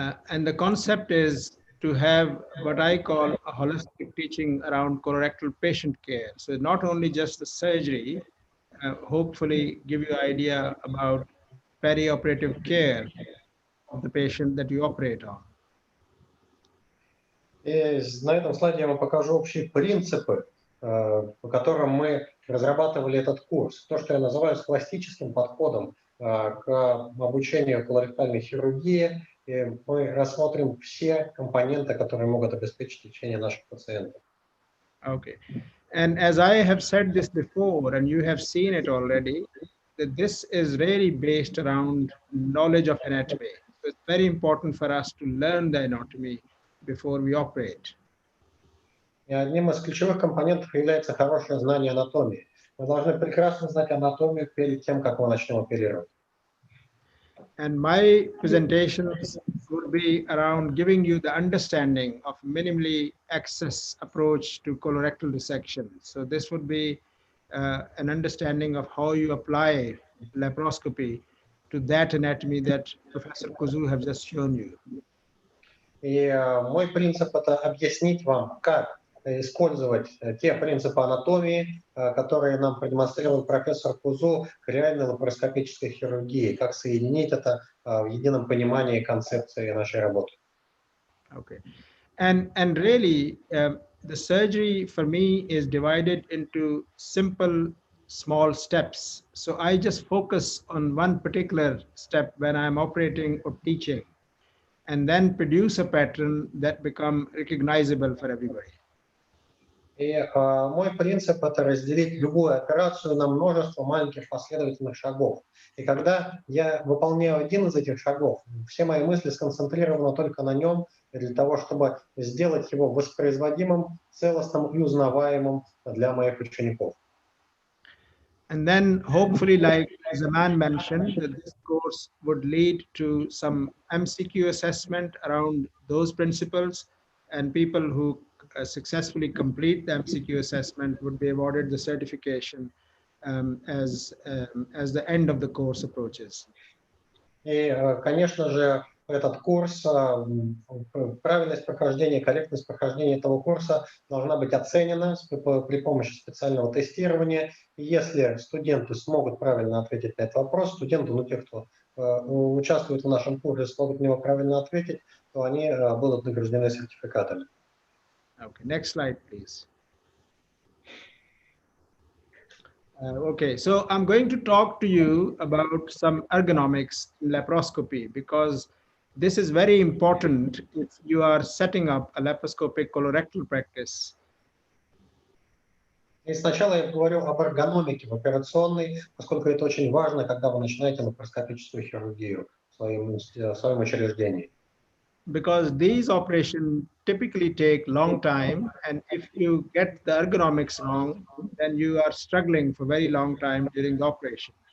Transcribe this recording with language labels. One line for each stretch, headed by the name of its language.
English: And the concept is to have what I call a holistic teaching around colorectal patient care. So not only just the surgery, hopefully give you an idea about perioperative care of the patient that you operate on.
Russian: И на этом слайде я вам покажу общие принципы, по которым мы разрабатывали этот курс. То, что я называю схоластическим подходом к обучению колоректальной хирургии. И мы рассмотрим все компоненты, которые могут обеспечить лечение наших пациентов.
English: Okay. And as I have said this before, and you have seen it already, that this is really based around knowledge of anatomy. So it's very important for us to learn the anatomy before we operate.
Russian: И одним из ключевых компонентов является хорошее знание анатомии. Мы должны прекрасно знать анатомию перед тем, как мы начнем оперировать.
English: And my presentations would be around giving you the understanding of minimally access approach to colorectal dissection. So this would be an understanding of how you apply laparoscopy to that anatomy that Professor Kuzu has just shown you.
Russian: И мой принцип – это объяснить вам, как использовать те принципы анатомии, которые нам продемонстрировал профессор Кузу к реальной лапароскопической хирургии, как соединить это в едином понимании концепции нашей работы.
English: Okay. And really, the surgery for me is divided into simple, small steps. So I just focus on one particular step when I'm operating or teaching, and then produce a pattern that become recognizable for everybody.
Russian: И мой принцип – это разделить любую операцию на множество маленьких последовательных шагов. И когда я выполняю один из этих шагов, все мои мысли сконцентрированы только на нем, для того, чтобы сделать его воспроизводимым, целостным и узнаваемым для моих учеников.
English: And then hopefully, like the man mentioned, that this course would lead to some MCQ assessment around those principles, and people who successfully complete the MCQ assessment would be awarded the certification as the end of the course approaches.
Russian: И, конечно же, этот курс, правильность прохождения, корректность прохождения этого курса должна быть оценена при помощи специального тестирования. И если студенты смогут правильно ответить на этот вопрос, студенты, ну, те, кто участвуют в нашем курсе, смогут на него правильно ответить, то они будут награждены сертификатами.
English: Okay, next slide, please. Okay, so I'm going to talk to you about some ergonomics in laparoscopy, because this is very important if you are setting up a laparoscopic colorectal practice.
Russian: И сначала я говорю об эргономике в операционной, поскольку это очень важно, когда вы начинаете лапароскопическую хирургию в своем учреждении.
English: Because these operations typically take long time, and if you get the ergonomics wrong, then you are struggling for a very long time during the operation.